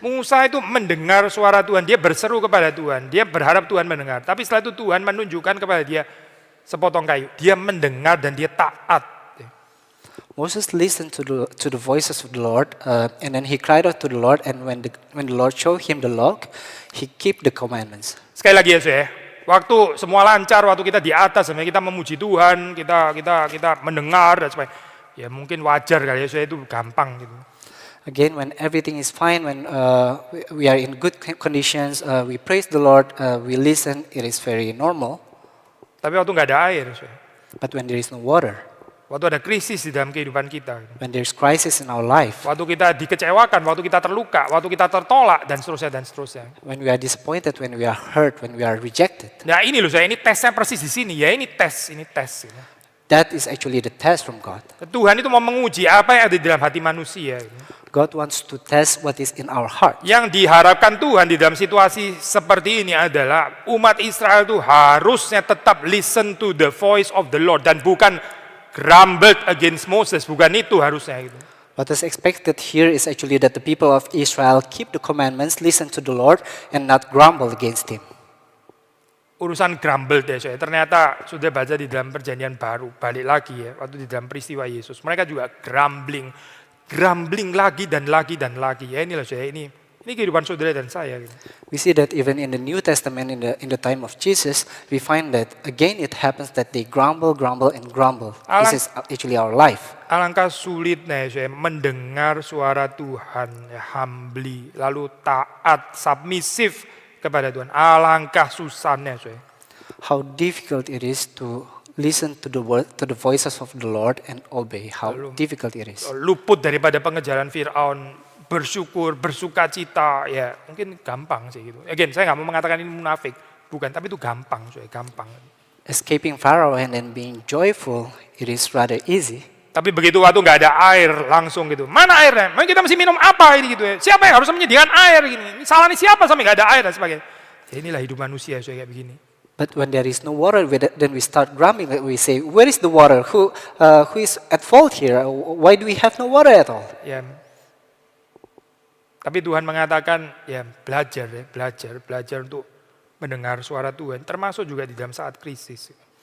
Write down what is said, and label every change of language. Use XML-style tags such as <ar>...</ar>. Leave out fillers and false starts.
<id>Musa itu mendengar suara Tuhan, dia berseru kepada Tuhan, dia berharap Tuhan mendengar. Tapi setelah itu Tuhan menunjukkan kepada dia sepotong kayu. Dia mendengar dan dia taat.</id> <en>Moses listened to the voices of the Lord, and then he cried out to the Lord. And when the Lord showed him the log, he kept the commandments.</en> <id>Sekali lagi ya saya, waktu semua lancar, waktu kita di atas, kita memuji Tuhan, kita mendengar dan sebagainya. Ya mungkin wajar kali ya saya, itu gampang gitu.</id> <en>Again, when everything is fine, when we are in good conditions, we praise the Lord, we listen, it is very normal.</en> <id>Tapi waktu nggak ada air, saya.</id> <en>But when there is no water,</en> <id>waktu ada krisis di dalam kehidupan kita,</id> <en>when there is crisis in our life,</en> <id>waktu kita dikecewakan, waktu kita terluka, waktu kita tertolak dan seterusnya.</id> <en>when we are disappointed, when we are hurt, when we are rejected.</en> <id>Nah ini loh saya, ini tesnya persis di sini ya, ini tes.</id> <en>That is actually the test from God.</en> <id>Tuhan itu mau menguji apa yang ada di dalam hati manusia.</id> <en>God wants to test what is in our heart.</en> <id>Yang diharapkan Tuhan di dalam situasi seperti ini adalah umat Israel itu harusnya tetap</id> <en>listen to the voice of the Lord</en> <id>dan bukan</id> <en>grumbled against Moses,</en> <id>bukan itu harusnya gitu.</id> <en>What is expected here is actually that the people of Israel keep the commandments, listen to the Lord, and not grumble against Him.</en> <id>Urusan grumbled ya saya, ternyata sudah baca di dalam perjanjian baru, balik lagi ya, waktu di dalam peristiwa Yesus. Mereka juga grumbling lagi dan lagi. Ya inilah saya, ini kehidupan saudara dan saya. Gitu.</id> <en>We see that even in the New Testament, in the time of Jesus, we find that again it happens that they grumble. This is actually our life.</en> <id>Alangkah sulitnya saya mendengar suara Tuhan, ya, humbly, lalu taat, submissive kepada Tuhan. Alangkah susahnya saya.</id> <en>How difficult it is to listen to the voices of the Lord and obey. How difficult it is.</en> <id>Luput daripada pengejaran Firaun, bersyukur, bersuka cita, ya mungkin gampang sih gitu. Again, saya nggak mau mengatakan ini munafik, bukan, tapi itu gampang, gampang.</id> <en>Escaping Pharaoh and then being joyful, it is rather easy.</en> <id>Tapi begitu waktu nggak ada air, langsung gitu, mana airnya? Kita mesti minum apa ini gitu ya? Siapa yang harus menyediakan air gini? Ini salah nih siapa sampai nggak ada air dan sebagainya. Ya, inilah hidup manusia kayak begini.</id> <en>But when there is no water, then we start grumbling. We say, where is the water? Who is at fault here? Why do we have no water at all?</en> <id>Ya. Tapi Tuhan mengatakan, ya belajar untuk mendengar suara Tuhan, termasuk juga di dalam saat krisis.</id>